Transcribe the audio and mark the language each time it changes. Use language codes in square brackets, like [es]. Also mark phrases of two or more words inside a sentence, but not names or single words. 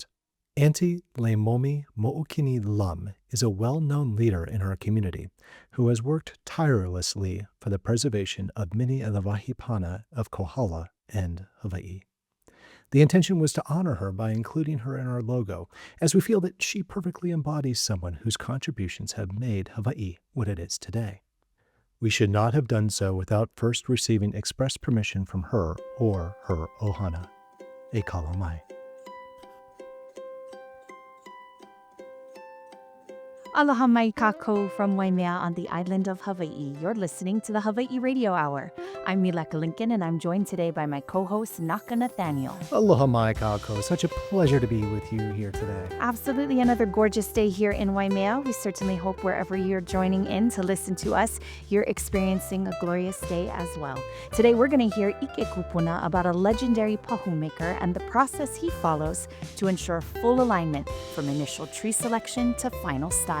[en] Auntie Leimomi Mo'ukini Lum is a well-known leader in our community who has worked tirelessly for the preservation of many of the wahipana of Kohala and Hawaii. The intention was to honor her by including her in our logo, as we feel that she perfectly embodies someone whose contributions have made Hawaii what it is today. We should not have done so without first receiving express permission from her or her ohana. [haw] E kala mai. Aloha mai kākou [en] from Waimea on the island of Hawaii. You're listening to the Hawai'i Radio Hour. I'm Mileka Lincoln, and I'm joined today by my co-host, Naka Nathaniel. [haw] Aloha mai kākou. [en] Such a pleasure to be with you here today. Absolutely another gorgeous day here in Waimea. We certainly hope wherever you're joining in to listen to us, you're experiencing a glorious day as well. Today, we're going to hear Ike Kupuna about a legendary pahu maker and the process he follows to ensure full alignment from initial tree selection to final style.